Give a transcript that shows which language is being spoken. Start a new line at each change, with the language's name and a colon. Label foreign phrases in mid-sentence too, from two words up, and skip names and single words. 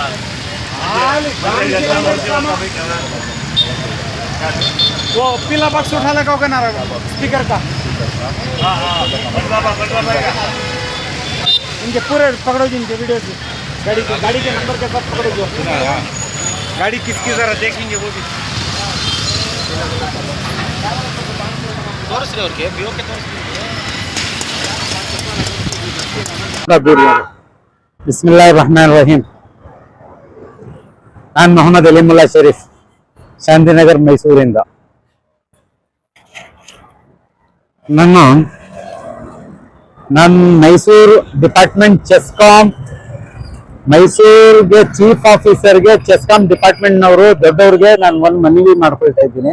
Hindi: वो पीला बक्स उठा लगा होगा ना स्पीकर का, इनके पूरे पकड़ो जी, इनके वीडियो से गाड़ी के नंबर के साथ पकड़ो जो गाड़ी किसकी जरा देखेंगे वो भी।
Arabic: بسم الله الرحمن الرحيم.
Kannada: ನಾನು ಮೊಹಮ್ಮದ್ ಅಲಿಮುಲ್ಲಾ ಶರೀಫ್, ಶಾಂತಿನಗರ್, ಮೈಸೂರಿಂದ. ನಾನು ಮೈಸೂರು ಡಿಪಾರ್ಟ್ಮೆಂಟ್ ಚೆಸ್ಕಾಂ, ಮೈಸೂರಿಗೆ
English: chief officerಗೆ
Kannada: ಚೆಸ್ಕಾಂ ಡಿಪಾರ್ಟ್ಮೆಂಟ್ನವರು ದೊಡ್ಡವ್ರಿಗೆ ನಾನು ಒಂದು ಮನವಿ ಮಾಡ್ಕೊಳ್ತಾ ಇದ್ದೀನಿ.